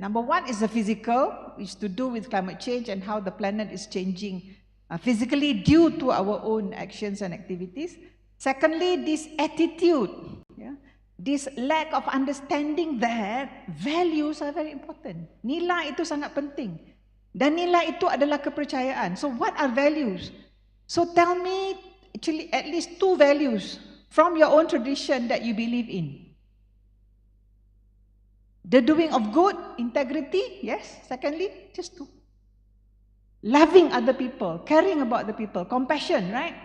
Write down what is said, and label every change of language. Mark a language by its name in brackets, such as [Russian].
[English] Number one is the physical, which is to do with climate change and how the planet is changing physically due to our own actions and activities. Secondly, this attitude, yeah, this lack of understanding that values are very important. [Malay] Nilai itu sangat penting. Dan nilai itu adalah kepercayaan. [English] So what are values? So tell me actually at least two values from your own tradition that you believe in. The doing of good, integrity, yes. Secondly, just two. Loving other people, caring about the people, compassion, right?